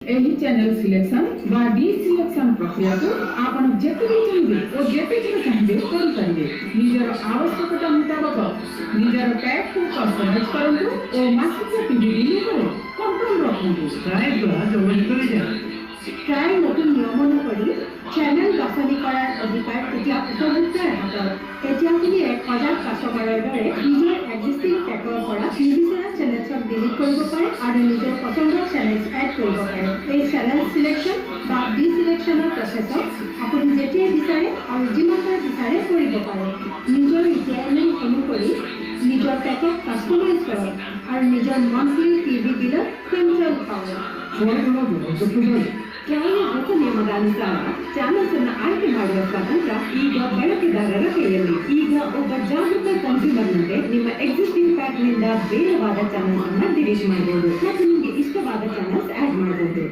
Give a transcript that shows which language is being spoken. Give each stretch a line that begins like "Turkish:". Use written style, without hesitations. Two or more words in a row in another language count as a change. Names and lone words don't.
Odia: ଏହି ଚ୍ୟାନେଲ ସିଲେକ୍ସନ ବା ଡିସିଲେକ୍ସନ ପ୍ରକ୍ରିୟାକୁ ଆପଣ ଯେତେ ବି ଚାହିଁବେ ଓ ଯେତେ ଥର ଚାହିଁବେ କରିପାରିବେ। ନିଜର ଆବଶ୍ୟକତା ମୁତାବକ ନିଜର ଟ୍ୟାଗକୁ କଷ୍ଟମାଇଜ କରନ୍ତୁ ଓ ମାସିକ
English: TV bill
Odia: ଉପରେ କଣ୍ଟ୍ରୋଲ ରଖନ୍ତୁ।
Assamese: ট্রাই নতুন নিয়মনো কৰি চেনেল বাছনি কৰাৰ অধিকাৰ এতিয়া উপভোক্তাৰ হাতত। এতিয়া আপুনি 1000 দৰে নিজৰ
English: existing track
Assamese: পৰা নিবিচৰা চেনেলছক ডিলিট কৰিব পাৰে আৰু নিজৰ পচন্দৰ
English: channels add
Assamese: কৰিব পাৰে। এই চেনেল চিলেকশ্যন বা ডিচিলেকশ্যনৰ প্ৰচেছক আপুনি যেতিয়াই বিচাৰে আৰু যিমানবাৰ বিচাৰে কৰিব পাৰে। নিজৰ ৰিকুৱাৰমেণ্ট অনুসৰি নিজৰ পেকেট কাষ্টমাইজ কৰক আৰু নিজৰ
English: monthly TV bill
Assamese: কণ্ট্ৰোল পাওক।
Kannada: ಟ್ರಾಯ್ನ ಹೊಸ ನಿಯಮದಾನುಸಾರ ಚಾನಲ್ಸ್ ಅನ್ನು ಆಯ್ಕೆ ಮಾಡುವ ಸ್ವಾತಂತ್ರ್ಯ ಈಗ ಬಳಕೆದಾರರ ಕೈಯಲ್ಲಿ. ಈಗ ಒಬ್ಬ ಜಾಗೃತ ಕನ್ಸ್ಯೂಮರ್ನಂತೆ ನಿಮ್ಮ
English: existing pack
Kannada: ಬೇಡವಾದ ಚಾನಲ್ಸ್ ಅನ್ನು ಡಿಲೀಟ್ ಮಾಡಬಹುದು ಮತ್ತು ನಿಮಗೆ ಇಷ್ಟವಾದ
English: channels add
Kannada: ಮಾಡಬಹುದು.